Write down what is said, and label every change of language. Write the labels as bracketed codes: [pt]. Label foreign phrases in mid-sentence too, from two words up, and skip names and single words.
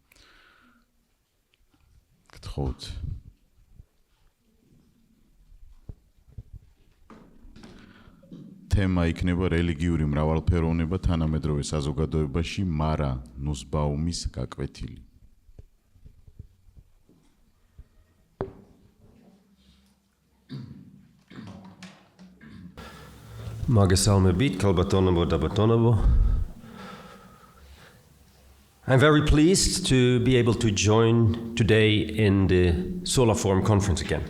[ka] გთხოვთ. თემა იქნება რელიგიური მრავალფეროვნება თანამედროვე საზოგადოებაში Martha Nussbaumის გაკვეთილი. [en] I'm very pleased to be able to join today in the Sola Forum conference again.